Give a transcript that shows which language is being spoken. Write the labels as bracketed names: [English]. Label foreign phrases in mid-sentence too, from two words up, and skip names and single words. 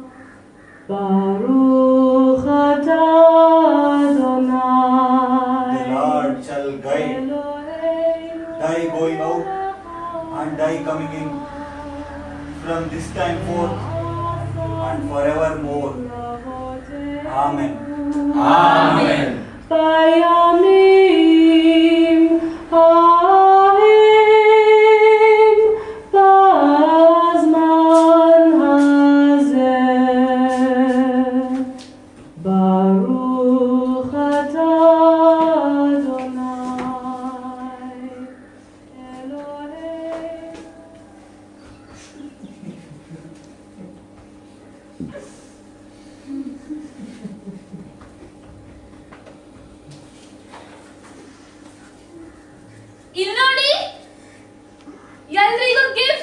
[Hebrew] ברוך אתה [English] die going out and die coming in from this time forth and forevermore. Amen. Amen. [Hebrew] בימים ההם בזמן הזה ברוך אתה אדוני אלוהינו. [Kannada] ಇಲ್ಲಿ ನೋಡಿ, ಎಲ್ರಿಗೂ ಗಿಫ್ಟ್.